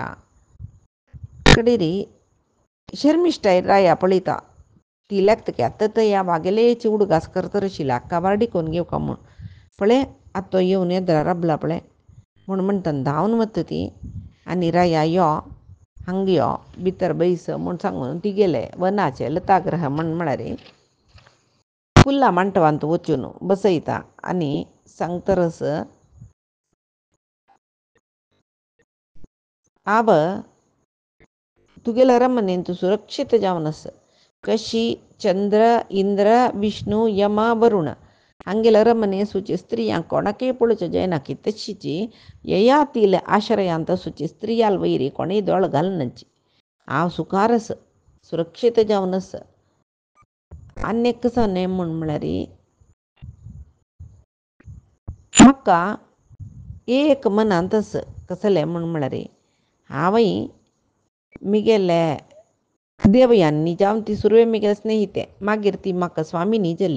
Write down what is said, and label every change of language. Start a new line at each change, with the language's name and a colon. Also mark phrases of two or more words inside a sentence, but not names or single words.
Konkani: कडेर शर्मिश्टाय राया पळयता ती लेखता की आतां ह्या वागेलेच उडगास करतर आशिल्ले हाका वार्डी करून घेवका म्हूण पळय आतां तो येवन येद्रा राबला पळय म्हूण म्हणटा धांवन वता ती आनी राया यो हांगा यो भितर बैस म्हूण सांगून ती गेले वनाचे लताग्रह म्हळ्यार फुल्ला मांटवांत वचून बसयता आनी सांगतरस आब तुगेल्या रमणेन तूं सुरक्षीत जावन आस कशी चंद्र इंद्र विष्णू यम वरुण हांगेल्या रमणे सुची स्त्रियांक कोणाकय पळोवचें जायना की तशीच येयातील आश्रयांत सुची स्त्रियाल वयरी कोणेय दोळ घालनाची. हांव सुखार आस सुरक्षीत जावन आस आनी कसो नेम म्हळ्यार म्हाका एक मनांत आस कसलें म्हळ्यार हांवय मिगेले देवयानी जावन ती सुरवे मिगेले स्नेहिते मागीर ती म्हाका स्वामिनी जाली.